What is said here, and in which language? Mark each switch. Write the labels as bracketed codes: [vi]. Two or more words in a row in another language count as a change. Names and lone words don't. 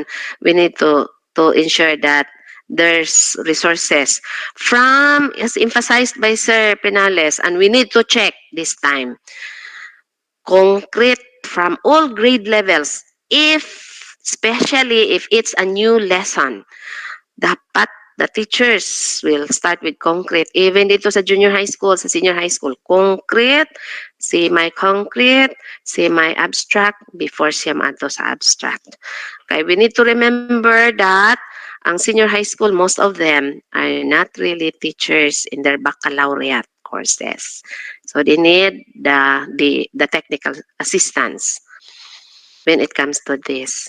[en] We need to ensure that there's resources from, as emphasized by Sir Penales, and we need to check this time, concrete from all grade levels. Especially if it's a new lesson, dapat the teachers will start with concrete. Even [tl] dito sa [en] junior high school, sa senior high school, concrete, semi-concrete, semi-abstract, before [hil] siya maato sa [en] abstract. Okay, we need to remember that ang senior high school, most of them are not really teachers in their baccalaureate courses. So they need the technical assistance when it comes to this.